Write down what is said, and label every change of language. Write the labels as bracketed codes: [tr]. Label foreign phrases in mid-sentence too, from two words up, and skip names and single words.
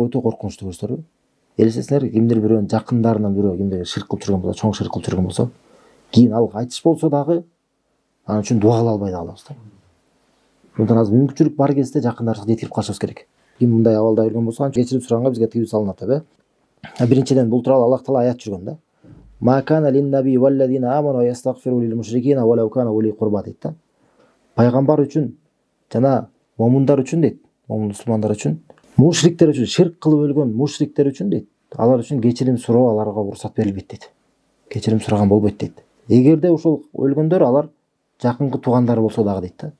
[ky] Өтө коркунучтуу көрсөтөрбү? Элестесиңер, кимдир бирөөнүн жакындарынан бирөө кимдир ширк кылып жүргөн болсо, чоң ширк кылып жүргөн болсо, кийин ал кайтыш болсо дагы анын үчүн дуа кыла албай калабыз да. Мындан азыр мүмкүнчүлүк бар кезде жакындарыбызга жеткирип калышыбыз керек. Ким мындай абалда жүргөн болсо, кечирим сураганга бизге тыюу салынат деп. Биринчиден бул тууралуу Аллах Таала аят жүргөн да. [ar] ما كان للنبي والذين آمنوا يستغفروا للمشركين ولو كان أولي قربى дейт да. [ky] Пайгамбар үчүн жана момундар үчүн дейт, момун мусулмандар үчүн, мушриктер үчүн, ширк кылып өлгөн мушриктер үчүн дейт, алар үчүн кечирим суроо аларга уруксат берилбейт дейт. Кечирим сураган болбойт дейт. Эгерде ошол өлгөндөр алар жакынкы туугандары болсо дагы дейт да.